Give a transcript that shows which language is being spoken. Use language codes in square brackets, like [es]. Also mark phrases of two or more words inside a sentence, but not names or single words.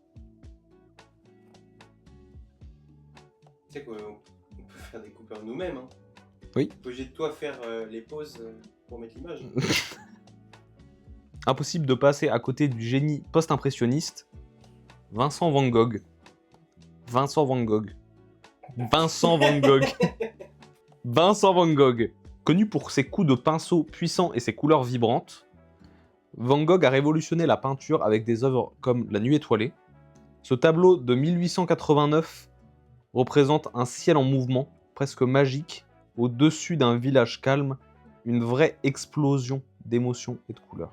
[fr] Tu sais qu'on peut faire des coupeurs nous-mêmes. Hein. Oui. T'es obligé de toi faire les pauses pour mettre l'image. impossible de passer à côté du génie post-impressionniste, Vincent Van Gogh. Vincent Van Gogh. Vincent Van Gogh. Vincent Van Gogh. Connu pour ses coups de pinceau puissants et ses couleurs vibrantes, Van Gogh a révolutionné la peinture avec des œuvres comme La Nuit étoilée. Ce tableau de 1889 représente un ciel en mouvement, presque magique, au-dessus d'un village calme, une vraie explosion d'émotions et de couleurs.